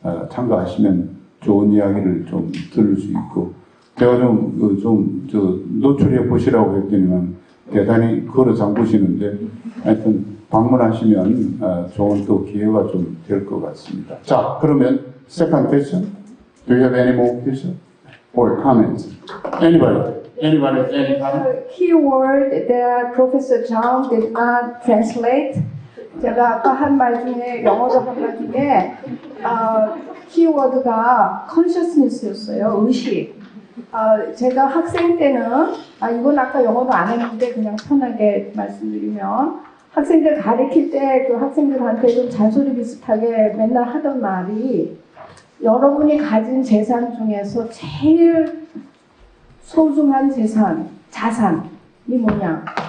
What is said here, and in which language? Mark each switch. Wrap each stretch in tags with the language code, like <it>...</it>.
<ko>참가하시면 좋은 이야기를 좀 들을 수 있고 제가 노출해 보시라고 했더니만 대단히 걸어 잠그시는데 하여튼 방문하시면 좋은 또 기회가 좀 될 것 같습니다. 자, 그러면</ko> <en>second question. Do you have any more questions or comments? Anybody? Anybody, any comment? Keyword that Professor Zhang did not translate.</en> <ko>제가 아까 한 말 중에 영어로 한 말 중에 키워드가 consciousness였어요. 의식. 제가 학생 때는 이건 아까 영어도 안 했는데 그냥 편하게 말씀드리면 학생들 가르칠 때 그 학생들한테 좀 잔소리 비슷하게 맨날 하던 말이 여러분이 가진 재산 중에서 제일 소중한 자산이 뭐냐?</ko>